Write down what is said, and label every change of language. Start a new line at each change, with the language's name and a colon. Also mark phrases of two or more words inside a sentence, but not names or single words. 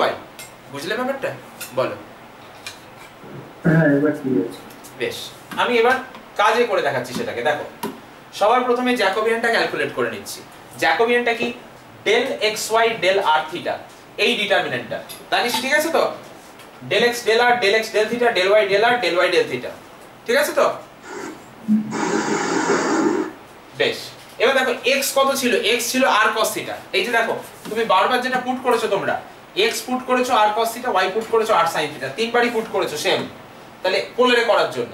Bangla: বুঝলে ব্যাপারটা? বলো। হ্যাঁ এবার ঠিক আছে। বেশ, আমি এবার কাজে করে দেখাচ্ছি সেটাকে। দেখো, সবার প্রথমে জ্যাকোবিয়ানটা ক্যালকুলেট করে নিচ্ছি। জ্যাকোবিয়ানটা কি?
English: del xy del r θ,
Bangla: এই ডিটারমিনেন্টটা জানিস, ঠিক আছে তো?
English: del x del r del x del θ del y del r del y del θ,
Bangla: ঠিক আছে তো? বেশ, এবার দেখো x কত ছিল? x ছিল r cos θ। এই যে দেখো তুমি বারবার যেটা পুট করেছো, তোমরা x পুট করেছো r cos θ, y পুট করেছো r sin θ, তিনবারই পুট করেছো সেম, তাহলে পোলারে করার জন্য।